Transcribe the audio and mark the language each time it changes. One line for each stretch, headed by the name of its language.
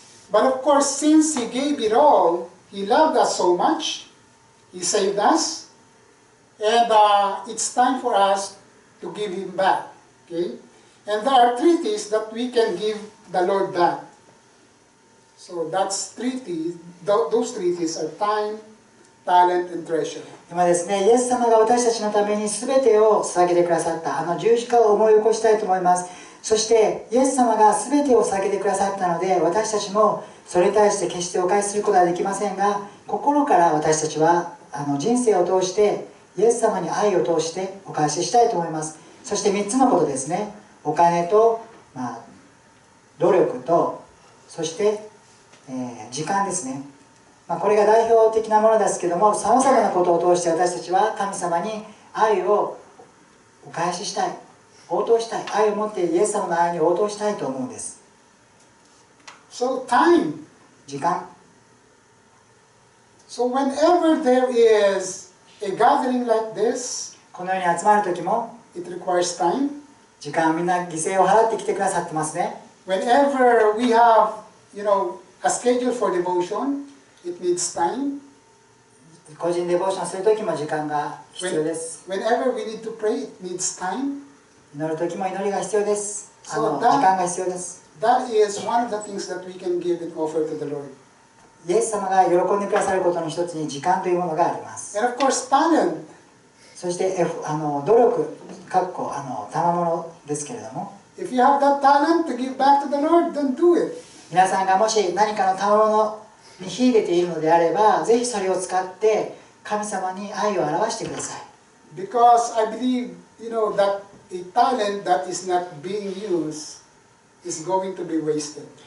English: But of course, since He gave it all, He loved us so much, He saved us, and it's time for us to give Him back. Okay? And there are three things that we can give the Lord back. So that's three things. Those three things are time, talent, and treasure.
Japanese: 今ですね、イエス様が私たちのために全てを捧げてくださった十字架を思い起こしたいと思います。そしてイエス様が全てを捧げてくださったので、私たちもそれに対して決してお返しすることはできませんが、心から私たちは人生を通してイエス様に愛を通してお返ししたいと思います。そして3つのことですね。お金と、努力と、そして、時間ですね。これが代表的なものですけども、さまざまなことを通して私たちは神様に愛をお返ししたい、応答したい、愛を持ってイエス様の愛に応答したいと思うんです。
English: So time.
Japanese: 時間。
English: So whenever there is a gathering like this,
Japanese: このように集まる時も
English: it requires time.
Japanese: 時間をみんな犠牲を払ってきてくださってますね。
English: Whenever we have, a schedule for devotion, it needs time.
Japanese: 個人デボーションする時も時間が必要です。
English: Whenever we need to pray, it needs time.
Japanese: 祈る時も祈りが必要です。時
English: So
Japanese: 間が必要です。
English: that is one of the things that we can give and offer to the Lord.
Japanese: イエス様が喜んでくださることの一つに時間というものがあります。
English: And of course, talent.
Japanese: そして努力、賜物ですけれども、
English: If you have that talent to give back to the Lord, then do it.
Japanese: 皆さんがもし何かの賜物に秀でているのであれば、ぜひそれを使って神様に愛を表してください。
English: Because I believe, that a talent that is not being used is going to be wasted.